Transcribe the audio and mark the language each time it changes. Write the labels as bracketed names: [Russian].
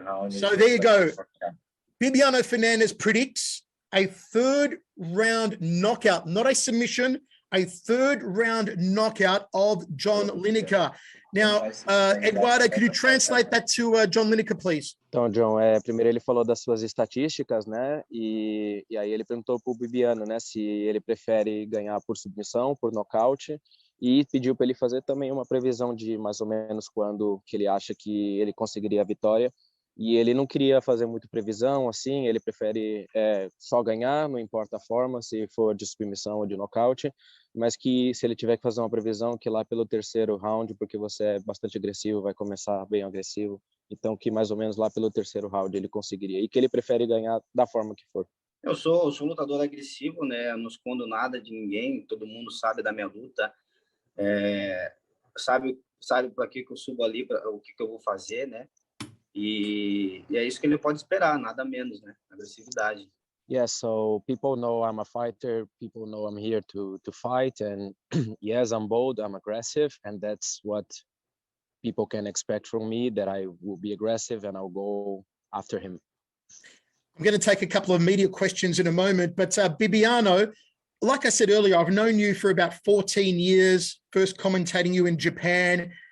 [English] So there you go. Bibiano Fernandes predicts a third round knockout, not a submission, a third round knockout of John Lineker. Now, Eduardo, could you translate that to John Lineker, please? [Portuguese] Então, John, primeiro ele falou das suas estatísticas, né? E aí ele perguntou para o Bibiano, né, se ele prefere ganhar por submissão, por nocaute, e pediu para ele fazer também uma previsão de mais ou menos quando que ele acha que ele conseguiria a vitória. E ele não queria fazer muito previsão, assim, ele prefere só ganhar, não importa a forma, se for de submissão ou de nocaute, mas que se ele tiver que fazer uma previsão, que lá pelo terceiro round, porque você é bastante agressivo, vai começar bem agressivo, então que mais ou menos lá pelo terceiro round ele conseguiria, e que ele prefere ganhar da forma que for. Eu sou lutador agressivo, né? Eu não escondo nada de ninguém, todo mundo sabe da minha luta, sabe para que eu subo ali, o que eu vou fazer, né? E é isso que ele pode esperar, nada menos, né? Agressividade. [English] Yeah, so people know I'm a fighter, people know I'm here to fight, and yes, I'm bold, I'm aggressive, and that's what people can expect from me, that I will be aggressive and I'll go after him. I'm going to take a couple of media questions in a moment, but Bibiano, like I said earlier, I've known you for about 14 years, first commentating you in Japan.